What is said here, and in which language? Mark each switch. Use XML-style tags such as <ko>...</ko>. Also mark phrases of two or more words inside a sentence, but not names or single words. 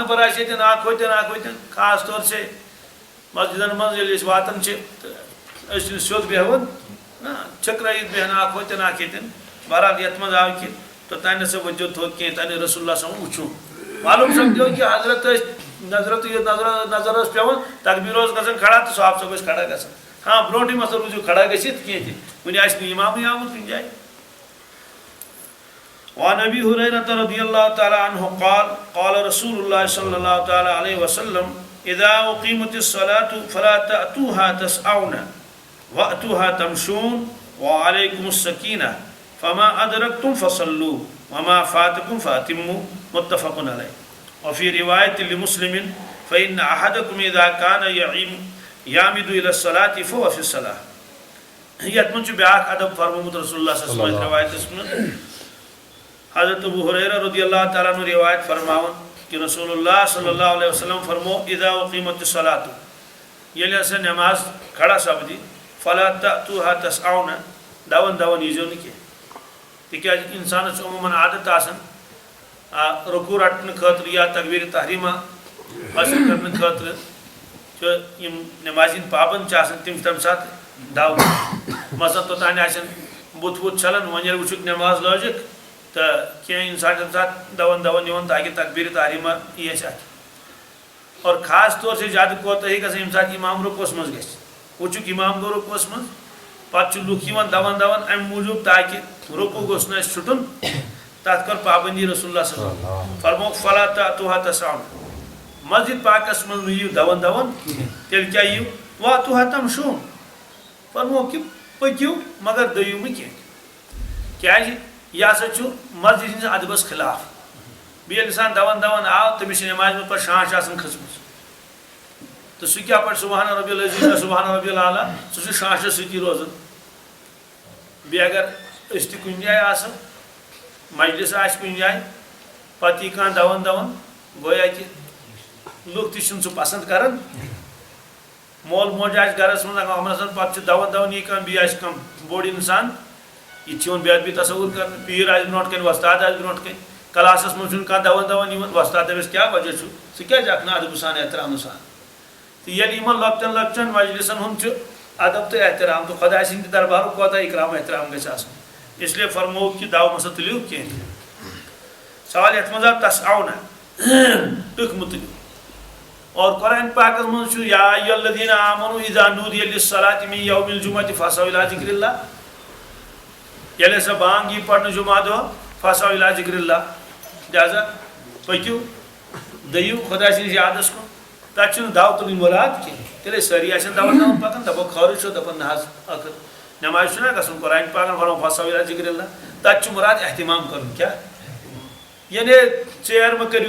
<ks>نفر آسہِ ییٚتٮ۪ن اکھ ہوٚتٮ۪ن</ks> <ur>خاص طور سے</ur> <ks>مسجدن منٛز ییٚلہِ أسۍ واتان چھِ تہٕ أسۍ چھِنہٕ سیوٚد بیٚہوان نہ چھٔکرٲیِتھ بیٚہن اکھ ہوٚتٮ۪ن اکھ ییٚتٮ۪ن بہرحال یتھ منٛز آو کہِ توٚتانۍ نسا ؤتھِو تھوٚد کینٛہہ توٚتانۍ</ks> <ar>رسول اللہ صلی اللہ علیہ وسلم</ar> <ks>وٕچھو معلوم سپدیو کہ حضرت نظر ٲس پیٚوان تقبیٖر اوس گژھان کھڑا تہٕ صاحب صٲب ٲسۍ کھڑا گژھان ہاں برونٛٹھٕے مہ سا روٗزِو کھڑا گٔژھِتھ کینٛہہ تہِ وُنہِ آسہِ نہٕ اِمامٕے آمُت کُنہِ جایہِ</ks> <ar>وعن ابي هريره رضي الله تعالى عنه قال قال رسول الله صلى الله تعالى عليه وسلم اذا اقيمت الصلاه فلا تاتوها تسعون واتوها تمشون وعليكم السكينه فما ادركتم فصلوا وما فاتكم فاتموا متفق عليه وفي روايه لمسلم فان احدكم اذا كان يعمد الى الصلاه فهو في الصلاه</ar> <ks>یتھ منٛز چھُ بیٛاکھ ادب فرمومُت</ks> <ar>رسول اللہ صلی اللہ علیہ وسلم</ar> <ks>روایتس منٛز حضرت ابو ہریرہ</ks> <ar>رضی اللہ تعالیٰ عنہ</ar> <ks>روایت فرماون کہ</ks> <ar>رسول اللہ صلی اللہ علیہ وسلم</ar> <ks>فرمو</ks> <ar>اذا اقیمت الصلاۃ</ar> <ks>ییٚلہِ ہسا نماز کھڑا سپدی</ks> <ar>فلا تأتوها تسعون</ar> <ks>دون دون ییٖزیو نہٕ کینٛہہ تِکیٛازِ انسانس چھُ عموٗماً عادت آسان رکوع رٹنہٕ خٲطرٕ یا تکبیٖر تحریٖمہ حٲصِل کرنہٕ خٲطرٕ چھُ یِم نمازِ ہِنٛدۍ پابنٛد چھِ آسان تِم چھِ تمہِ ساتہٕ دو مثلاً توٚتانۍ آسن بُتھ وُتھ چھلان وۄنۍ ییٚلہِ وٕچھُکھ نماز لٲجِکھ تہٕ کینٛہہ اِنسان تمہِ ساتہٕ دون دون یِوان تاکہِ تکبیٖر تحریٖمہ یی اَسہِ اَتھِ اور</ks> <ur>خاص طور سے</ur> <ks>زیادٕ کوتٲہی گژھان ییٚمہِ ساتہٕ اِمام رُکوٗوَس منٛز گژھِ وٕچھُکھ اِمام گوٚو رُکوٗوَس منٛز پتہٕ چھِ لُکھ یِوان دون دون اَمہِ موٗجوٗب تاکہِ رُکوٗع گوٚژھ نہٕ اَسہِ چھُٹُن تتھ کٔر پابنٛدی</ks> <ar>رسول اللہ صلی اللہ علیہ وسلم</ar> <ks>فرموکھ</ks> <ar>فلا تأتوها تسعون</ar> <ks>مسجد پاکس منٛز مہٕ یِیِو دون دون تیٚلہِ کیٛاہ یِیِو</ks> <ar>واتوها تمشون</ar> <ks>فرموکھ کہِ پٔکِو مگر دٔیِو نہٕ کینٛہہ کیٛازِ یہ ہسا مسجد ہندس ادبس خلاف بیٚیہِ انسان دون دون آو تٔمِس چھِ نمازِ منٛز پتہٕ شانش آسان کھٔژمٕژ تہٕ سُہ کیٛاہ پَرِ</ks> <ar>سبحان ربی العظیم سبحان ربی العلیٰ</ar> <ks>سُہ چھُ شانشس سۭتی روزان بیٚیہِ اگر أسۍ تہِ کُنہِ جایہِ آسو مجلس آسہِ کُنہِ جایہِ پتہٕ یی کانٛہہ دون دون گویا کہِ لُکھ تہِ چھِنہٕ سُہ پسنٛد کران مول موج آسہِ گرس منٛز کمرس منٛز پتہٕ چھُ دون دون یی کانٛہہ بیٚیہِ آسہِ کانٛہہ بوٚڑ انسان یہ چھُ یِوان بے ادبی تصور کرنہٕ پیٖر آسہِ برونٛٹھ کَنۍ وۄستاد آسہِ برونٛٹھ کَنۍ کلاسس منٛز چھُنہٕ کانٛہہ دون دون یِوان وۄستاد دَپٮ۪س کیٛاہ وجہ چھُ ژٕ کیٛازِ اکھ نہٕ ادبہٕ سان احترامہٕ سان تہٕ ییٚلہِ یِمن لۄکٹٮ۪ن لۄکچٮ۪ن مجلسن ہُنٛد چھُ ادب تہٕ احترام تہٕ خۄداے سٕنٛدِ دربارُک کوتاہ اِکرام احترام گژھِ آسُن</ks> <ur>اس لیے</ur> <ks>فرمووُکھ کہِ دو مہ سا تُلِو کینٛہہ سوال یتھ منٛز آو تسعون ٹٕکھ مہٕ تُلِو اور قرآن پاکس منٛز چھُ</ks> <ar>یا ایُّہا الذیٖنَ آمنوا اذا نودِیَ لِلصَّلَاةِ مِن یومِ الجُمعةِ فاسعوا اِلیٰ ذِکرِ اللہِ</ar> <ks>ییٚلہِ ہسا بانگ یی پرنہٕ جُمعہ دۄہ</ks> <ar>فاسعوا اِلیٰ ذِکرِ اللہِ</ar> <ks>لہذا پٔکِو دٔیِو خۄداے سٕنٛدِس یادس کُن تتہِ چھُنہٕ دو تُلٕنۍ مُراد کینٛہہ تیٚلہِ ٲسۍ سٲری آسن دون دون پکان دپو خٲرٕے چھُ دپان نہ حظ ٲخٕر نمازِ چھُنہ گژھُن قرآن پاکن فرمو</ks> <ar>فاسعوا اِلیٰ ذِکرِ اللہِ</ar> <ks>تتہِ چھُ مُراد احتِمام کرُن کیٛاہ یعنی ژیر مہ کٔرِو</ks>